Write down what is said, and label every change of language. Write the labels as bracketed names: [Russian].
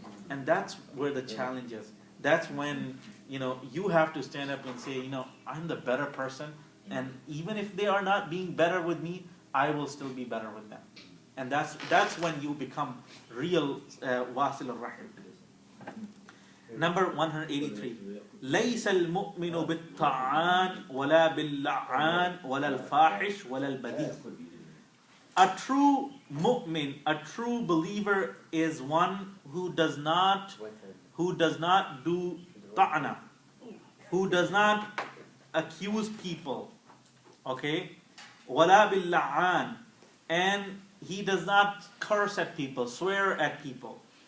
[English] And that's where the challenge is. That's when you have to stand up and say, I'm the better person, and even if they are not being better with me, I will still be better with them. And that's when you become real wasil al-rahim. Number 183. [Arabic] ليس المؤمن بالطعان ولا باللعان ولا الفاحش ولا البذيء. [English] A true mu'min, a true believer, is one who does not do ta'na, who does not accuse people, okay? [Arabic] ولا باللعان, [English] and he does not curse at people, swear at people.